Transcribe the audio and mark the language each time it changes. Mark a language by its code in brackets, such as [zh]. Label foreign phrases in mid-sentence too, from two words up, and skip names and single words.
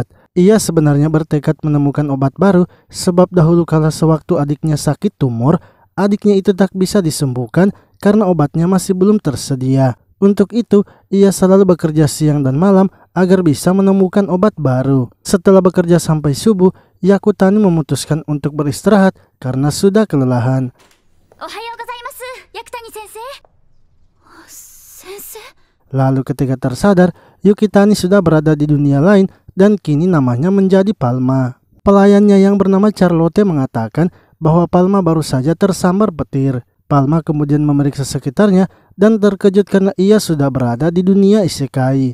[id] Ia sebenarnya bertekad menemukan obat baru sebab dahulu kala sewaktu adiknya sakit tumor, adiknya itu tak bisa disembuhkan karena obatnya masih belum tersedia. Untuk itu, ia selalu bekerja siang dan malam agar bisa menemukan obat baru. Setelah bekerja sampai subuh, Yakutani memutuskan untuk beristirahat karena sudah kelelahan. [ja] おはようございます、Yakutani先生. Sensei? [id] Lalu ketika tersadar, Yukitani sudah berada di dunia lain dan kini namanya menjadi Palma. Pelayannya yang bernama Charlotte mengatakan bahwa Palma baru saja tersambar petir. Palma kemudian memeriksa sekitarnya dan terkejut karena ia sudah berada di dunia isekai.